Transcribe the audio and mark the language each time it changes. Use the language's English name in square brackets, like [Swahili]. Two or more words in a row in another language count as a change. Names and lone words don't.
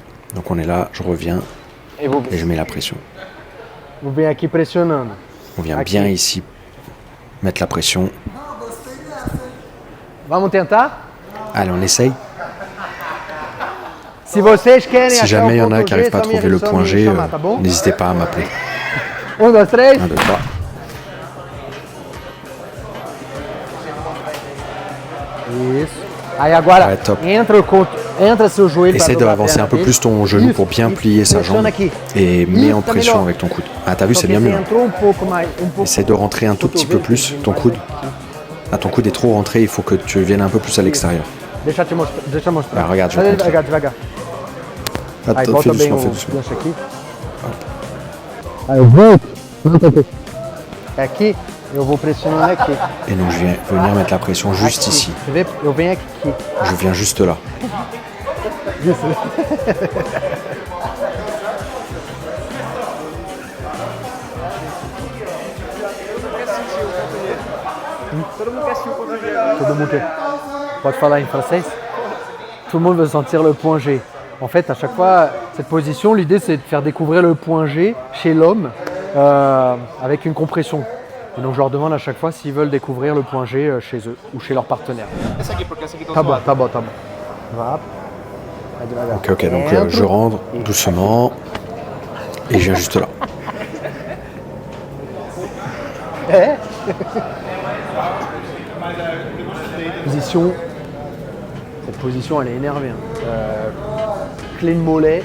[French] Donc on est là, je reviens et je mets la pression. On vient bien ici mettre la pression. Allez, on essaye. Si jamais il y en a qui n'arrivent pas à trouver le point G, n'hésitez pas à m'appeler. 1, 2, 3. 1, 2, 3. [Portuguese] Aí agora, [French] ouais, top. [Portuguese] entra seu joelho. [French] Essaye d'avancer un peu plus ton genou pour bien plier sa jambe et mets en pression avec ton coude. Ah, t'as vu, c'est bien mieux. Essaye de rentrer un tout petit peu plus ton coude. Ah, ton coude est trop rentré, il faut que tu viennes un peu plus à l'extérieur. Ah, regarde, je vais te montrer. Attends, fais doucement, fais doucement. [Portuguese] Aqui, eu vou pressionando aqui. [French] Et donc je viens venir mettre la pression juste ici. [Portuguese] Eu venho aqui. [French] Je viens juste là. [Portuguese] Todo mundo quer. Pode falar em francês? [French] Tout le monde veut sentir le point G. En fait, à chaque fois, cette position, l'idée c'est de faire découvrir le point G chez l'homme avec une compression. Et donc je leur demande à chaque fois s'ils veulent découvrir le point G chez eux ou chez leur partenaire. [Portuguese] Tá bom, tá bom, tá bom. Vá. [French] Ok, donc je rentre doucement et je viens juste là. Position. Cette position, elle est énervée. Clé de mollet.